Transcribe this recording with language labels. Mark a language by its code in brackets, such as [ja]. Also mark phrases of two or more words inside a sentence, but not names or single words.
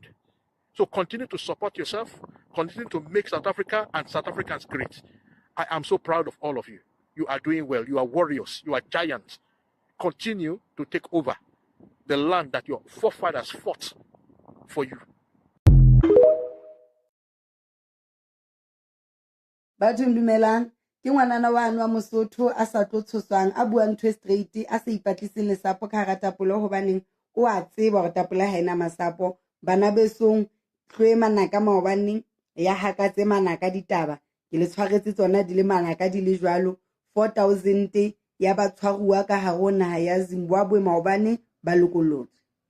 [en] So continue to support yourself, continue to make South Africa and South Africans great. I am so proud of all of you. You are doing well. You are warriors. You are giants. Continue to take over the land that your forefathers fought for you. [st] Batho dumelang ke ngwanana wa anwa Mosotho a sa tlo tshoswang a buang ntho straight a se ipatliseng lesapo ka hara tapolo hobaneng o a tseba gore tapola ha ena masapo bana besong tloe manaka maobaneng ya hakatse manaka ditaba ke le tshwaretse tsona di le manaka di le jwalo 4000 ya ba tshwaruwa ka hare naha ya Zimbabwe maobane ba lokolotse